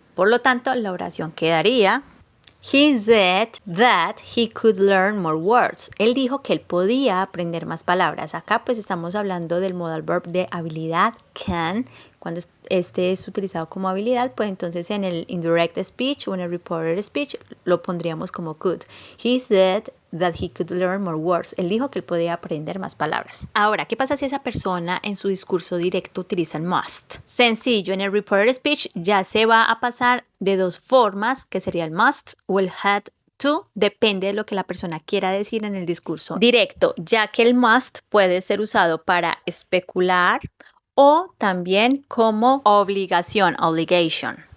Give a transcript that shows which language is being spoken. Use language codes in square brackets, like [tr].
[es] Por lo tanto, la oración quedaría, [en] he said that he could learn more words. [es] Él dijo que él podía aprender más palabras. Acá pues estamos hablando del modal verb de habilidad, can. Cuando este es utilizado como habilidad, pues entonces en el indirect speech o en el reported speech lo pondríamos como could. [en] He said that he could learn more words. [es] Él dijo que él podía aprender más palabras. Ahora, ¿qué pasa si esa persona en su discurso directo utiliza el must? Sencillo, en el reported speech ya se va a pasar de dos formas, que sería el must o el had to, depende de lo que la persona quiera decir en el discurso directo, ya que el must puede ser usado para especular o también como obligación, obligation.